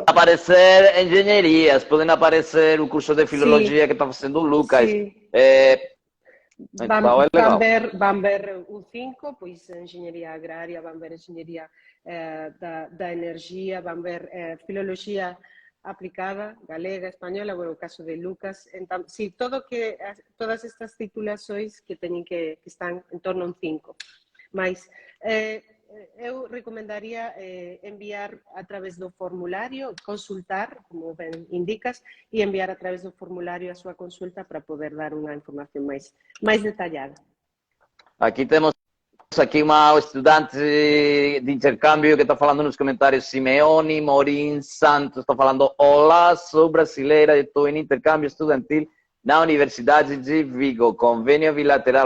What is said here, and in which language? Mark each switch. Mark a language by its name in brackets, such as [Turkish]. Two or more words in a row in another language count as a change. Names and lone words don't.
[Portuguese] aparecer engenharias, podem aparecer o curso de filologia que está fazendo o Lucas. Sim. Então é legal. [Galician] Van ver o 5, pois engenharia agrária, van ver engenharia da energia, van ver filologia aplicada, galega, espanhola, bueno, o caso de Lucas. [Portuguese] Então, [Galician] sí, todas estas titulações que teñen que están en torno a un 5. Mas eu recomendaría enviar a través do formulário, consultar, como ben indicas, e enviar a través do formulário a súa consulta para poder dar unha información máis detallada. [Portuguese] Aqui temos uma estudante de intercâmbio que está falando nos comentários, Simeone Morim Santos, está falando: olá, sou brasileira e estou em intercâmbio estudantil na Universidade de Vigo, convênio bilateral.